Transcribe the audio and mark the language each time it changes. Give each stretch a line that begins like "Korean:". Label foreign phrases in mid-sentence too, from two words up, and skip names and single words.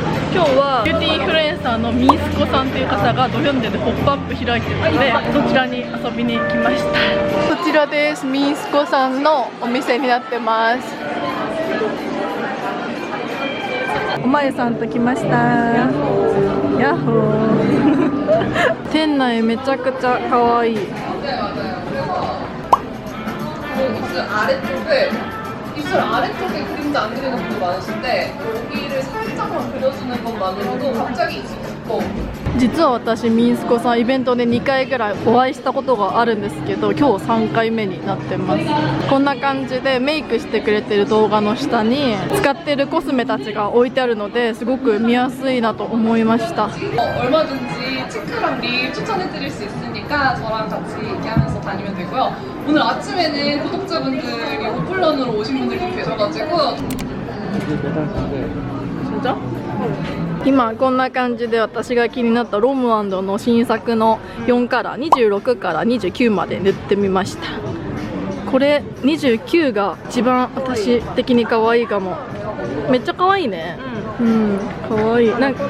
Japanese: 今日はビューティーインフルエンサーのミースコさんという方がドヒョンデでポップアップ開いてるのでそちらに遊びに来ました。こちらです。ミースコさんのお店になってます。おまえさんと来ました。ヤッホー店内めちゃくちゃ可愛い。
Korean: 입술 아래쪽에 그림자 안 그리는 분도 많으신데 여기를 살짝만 그려주는 것만으로도 갑자기 입술 깊고.
Japanese: 実は私ミンスコさんイベントで2回ぐらいお会いしたことがあるんですけど、今日3回目になってます。こんな感じでメイクしてくれてる動画の下に使ってるコスメたちが置いてあるのですごく見やすいなと思いました。
Korean: 얼마든지 치크랑 립 추천해드릴 수 있으니까 저랑 같이 얘기하면서 다니면 되고요. 오늘 아침에는 구독자분들이 오플런으로 오신 분들도 계셔가지고. 진짜?
Japanese: 今こんな感じで私が気になったロム&の新作の4カラー26から29まで塗ってみました。これ29が一番私的に可愛いかも。めっちゃ可愛いね。うん可愛い。なんか